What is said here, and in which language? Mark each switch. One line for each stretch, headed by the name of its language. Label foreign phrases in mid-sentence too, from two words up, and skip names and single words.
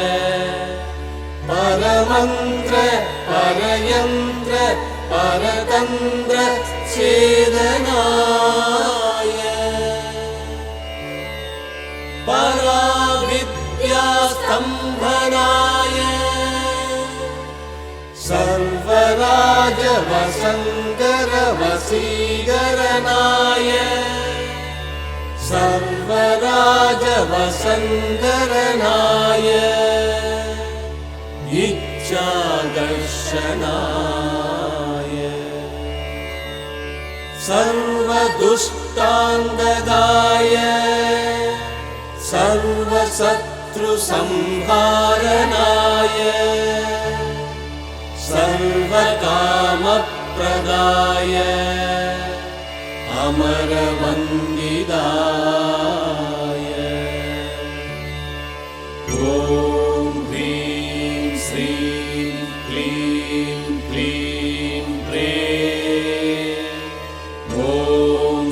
Sanskrit: परमन्त्र परयन्त्र परतन्त्र छेदनाय पराविद्यास्तम्भनाय सर्वराज वशङ्कर वशीकरणाय सर्वराज वशङ्करणाय इच्छादर्शनाय सर्वदुष्टान्तकाय सर्वशत्रुसंहारणाय सर्वकामप्रदाय अमरवन्दिताय ॐ ह्रीं श्रीं क्लीं क्लीं प्रें ॐ